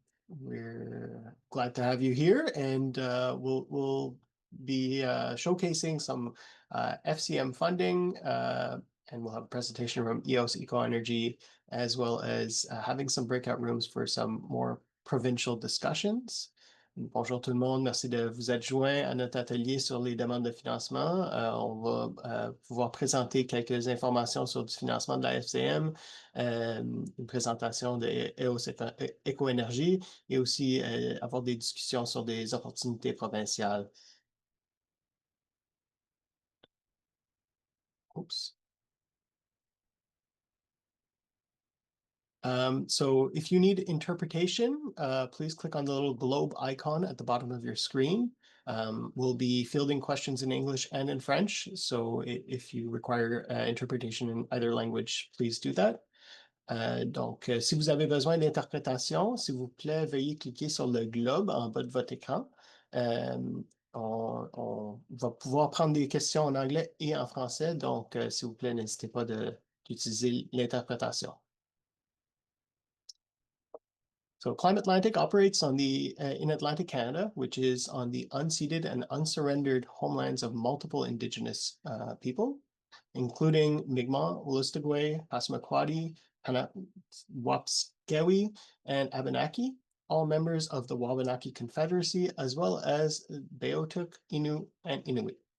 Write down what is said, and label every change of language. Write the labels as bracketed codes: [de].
[en] We're glad to have you here, and we'll be showcasing some FCM funding, and we'll have a presentation from EOS EcoEnergy, as well as having some breakout rooms for some more provincial discussions. [fr] Bonjour tout le monde, merci de vous être joints à notre atelier sur les demandes de financement. On va pouvoir présenter quelques informations sur du financement de la FCM, une présentation de EOS Éco-Énergie et aussi avoir des discussions sur des opportunités provinciales. [en] Oops. So if you need interpretation, please click on the little globe icon at the bottom of your screen. We'll be fielding questions in English and in French. So if you require interpretation in either language, please do that. [fr] Donc, si vous avez besoin d'interprétation, s'il vous plaît, veuillez cliquer sur le globe en bas de votre écran. On va pouvoir prendre des questions en anglais et en français. Donc, s'il vous plaît, n'hésitez pas d'utiliser l'interprétation. [en] So Climate Atlantic operates in Atlantic Canada, which is on the unceded and unsurrendered homelands of multiple Indigenous people, including Mi'kmaq, Wolastoqey, Passamaquoddy, Penobscot, and Abenaki, all members of the Wabanaki Confederacy, as well as Beothuk, Innu, and Inuit.